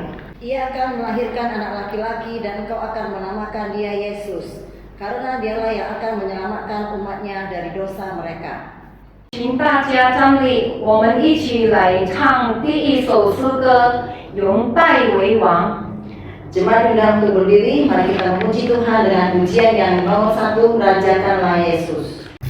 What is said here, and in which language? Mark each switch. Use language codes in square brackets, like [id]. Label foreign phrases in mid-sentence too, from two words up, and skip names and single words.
[id] Ia akan melahirkan anak laki-laki dan engkau akan menamakan dia Yesus, karena dialah yang akan menyelamatkan umatnya dari dosa mereka. [zh] 请大家站立，我们一起来唱第一首诗歌《永代为王》。 [id] Jemaat diundang untuk berdiri, mari kita memuji Tuhan dengan pujian yang nomor 1, Rajakanlah Yesus.